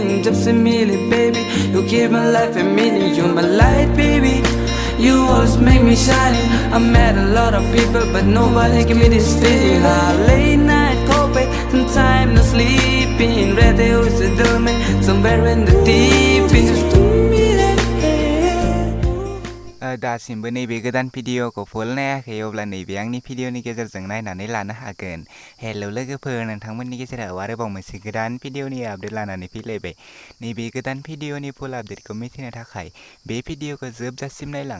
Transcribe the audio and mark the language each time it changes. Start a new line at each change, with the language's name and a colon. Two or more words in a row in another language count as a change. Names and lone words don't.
Hindi: जब से मिले,
English: baby, you gave my life a meaning. You're my light, baby, you always make me shining. I met a lot of people, but nobody give me this feeling. Late night cope, sometimes no sleeping.
Hindi: रहते हो इस दिल में,
English: somewhere in the deep end.
Bodo: दासिमबो नैबे गोदान भिडिअखौ फुल नायाखै अब्ला नैबे आंनि भिडिअनि गेजेरजों नायनानै लानो हागोन। हेलौ लोगोफोर, नोंथांमोननि गेजेराव आरोबाव मोनसे गोदान भिडिअनि आपडेट लानानै फैलायबाय। नैबे गोदान भिडिअनि फुल आपडेटखौ मिथिनो थाखाय बे भिडिअखौ जोबजासिम नायलां।